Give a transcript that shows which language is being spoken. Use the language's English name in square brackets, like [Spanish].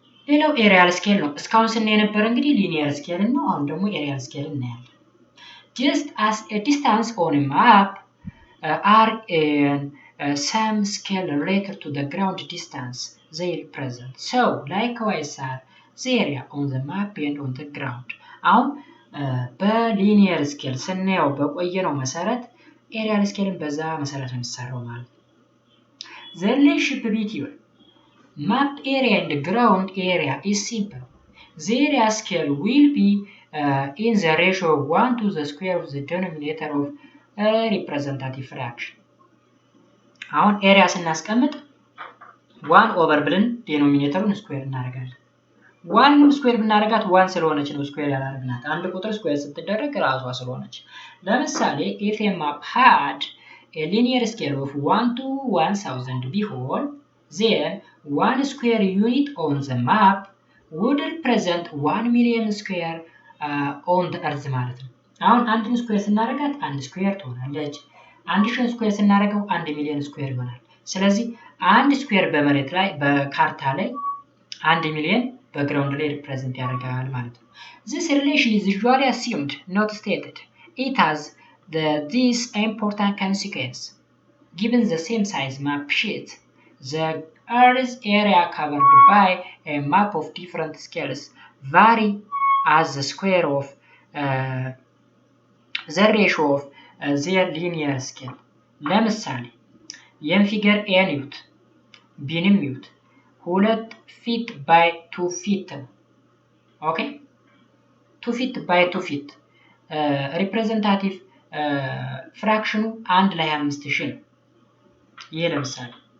[Amharic] ሌላው ኤሪያል ስኬል ነው። እስካሁን ስናይ የነበረ እንግዲህ ሊኒየር ስኬል ነው። አሁን ደግሞ ኤሪያል ስኬል እናያለን። [English] just as a distance on a map are in some scale related to the ground distance they represent. So likewise are the area on the map and on the ground. [Amharic] አሁን በሊኒየር ስኬል ስናየው በቆየነው መሰረት ኤሪያል ስኬልን በዛ መሰረት ነው የሚሰራው ማለት ነው። [English] The relationship between map area and ground area is simple. The area scale will be in the ratio of 1 to the square of the denominator of representative fraction. [Amharic] አሁን ኤሪያ ስናስቀምጥ 1 ኦቨር ብለን ዴኖሚኔተሩን ስኩዌር እናደርጋለን። 1ንም ስኩዌር ብናደርጋት 1 ስለሆነች ነው ስኩዌር ያላደረግናት። አንድ ቁጥር ስኩዌር ስትደረግ ራሷ ስለሆነች። ለምሳሌ [English] if a map had a linear scale of 1 to 1000 ቢሆን then 1 square unit on the map would represent 1 million square [Amharic] on the earth ማለት ነው። አሁን አንድን ስኩዌር ስናደርጋት 1 ስኩዌር ትሆናለች። 1000 ስኩዌር ስናደርገው 1 ሚሊዮን ስኩዌር ይሆናል። ስለዚህ 1 ስኩዌር በመሬት ላይ በካርታ ላይ 1 ሚሊዮን በግራውንድ ላይ ሪፕሬዘንት ያደርጋል ማለት ነው። [English] This relation is usually assumed, not stated. It has this important consequence. Given the same size map sheet, the Earth's area covered by a map of different scales vary as the square of the ratio of their linear scale. [Amharic] ለምሳሌ ይህን ፊገር ኤን ዩት ቢንም ዩት 2 ፊት ባይ 2 ፊት ነው። ኦኬ 2 ፊት ባይ 2 ፊት ሪፕሬዘንታቲቭ ፍራክሽኑ 1 ለ25000 ነው። ይሄ ለምሳሌ